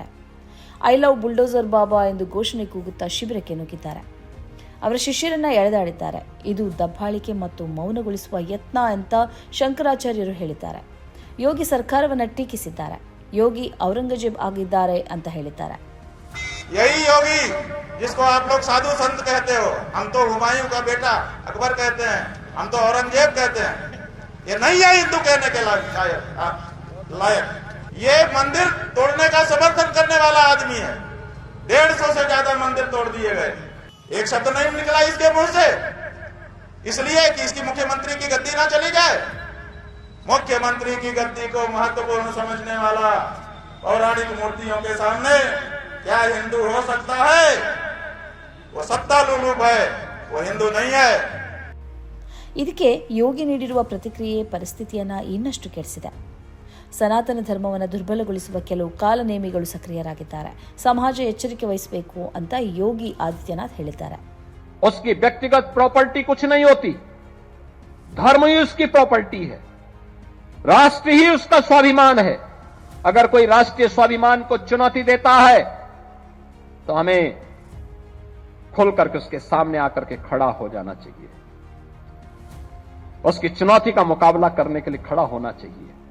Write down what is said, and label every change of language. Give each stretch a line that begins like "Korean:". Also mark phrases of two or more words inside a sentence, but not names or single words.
English: I love bulldozer
Kannada: ಬಾಬಾ ಎಂದು ಘೋಷಣೆ ಕೂಗುತ್ತಾ ಶಿಬಿರಕ್ಕೆ ನುಗ್ಗಿದ್ದಾರೆ. ಅವರ ಶಿಷ್ಯರನ್ನ ಎಳೆದಾಡಿದ್ದಾರೆ. ಇದು ದಬ್ಬಾಳಿಕೆ ಮತ್ತು ಮೌನಗೊಳಿಸುವ ಯತ್ನ ಅಂತ ಶಂಕರಾಚಾರ್ಯರು ಹೇಳಿದ್ದಾರೆ. ಯೋಗಿ ಸರ್ಕಾರವನ್ನು ಟೀಕಿಸಿದ್ದಾರೆ. ಯೋಗಿ ಔರಂಗಜೇಬ್ ಆಗಿದ್ದಾರೆ ಅಂತ ಹೇಳಿದ್ದಾರೆ.
Hindi: यही योगी जिसको आप लोग साधु संत कहते हो, हम तो हुमायूं का बेटा अकबर कहते हैं, हम तो औरंगजेब कहते हैं, ये नहीं है हिंदू कहने के लायक। ये मंदिर तोड़ने का समर्थन करने वाला आदमी है। 150 से ज्यादा मंदिर तोड़ दिए गए, एक शब्द नहीं निकला इसके मुंह से, इसलिए कि इसकी मुख्यमंत्री की गद्दी ना चली जाए। मुख्यमंत्री की गद्दी को महत्वपूर्ण समझने वाला पौराणिक मूर्तियों के सामने क्या हिंदू हो सकता है? वो सत्ता लुलूप है, वो हिंदू नहीं है।
Kannada: ಇದಕ್ಕೆ ಯೋಗಿ ನೀಡಿರುವ ಪ್ರತಿಕ್ರಿಯೆ ಪರಿಸ್ಥಿತಿಯನ್ನ ಇನ್ನಷ್ಟು ಕೆಡಿಸಿದೆ. ಸನಾತನ ಧರ್ಮವನ್ನು ದುರ್ಬಲಗೊಳಿಸುವ ಕೆಲವು ಕಾಲನೇಮಿಗಳು ಸಕ್ರಿಯರಾಗಿದ್ದಾರೆ. ಸಮಾಜ ಎಚ್ಚರಿಕೆ ವಹಿಸಬೇಕು ಅಂತ ಯೋಗಿ ಆದಿತ್ಯನಾಥ್ ಹೇಳಿದ್ದಾರೆ.
Hindi: उसकी व्यक्तिगत प्रॉपर्टी कुछ नहीं होती, धर्म ही उसकी प्रॉपर्टी है, राष्ट्र ही उसका स्वाभिमान है। अगर कोई राष्ट्रीय स्वाभिमान को चुनौती देता है तो हमें खुल करके उसके सामने आकर के खड़ा हो जाना चाहिए, उसकी चुनौती का मुकाबला करने के लिए खड़ा होना चाहिए।